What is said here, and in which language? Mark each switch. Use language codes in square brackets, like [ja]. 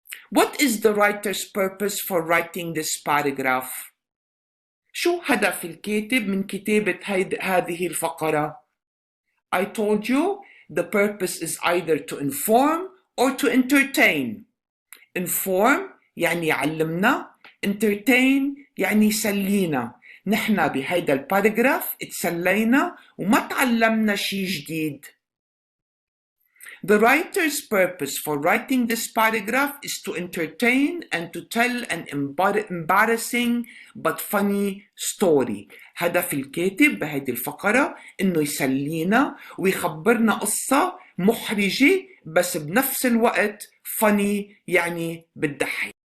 [en] What is the writer's purpose for writing this paragraph? [ar] شو هدف الكاتب من كتابة هذه الفقرة؟ [en] I told you the purpose is either to inform or to entertain. [ar] Inform يعني يعلمنا، entertain يعني يسلينا. نحن بهيدا الباراجراف اتسلينا وما تعلمنا شي جديد. [en] The writer's purpose for writing this paragraph is to entertain and to tell an embarrassing but funny story. [ar] هدف الكاتب بهذه الفقرة إنه يسلينا ويخبرنا قصة محرجة بس بنفس الوقت funny يعني بتضحك.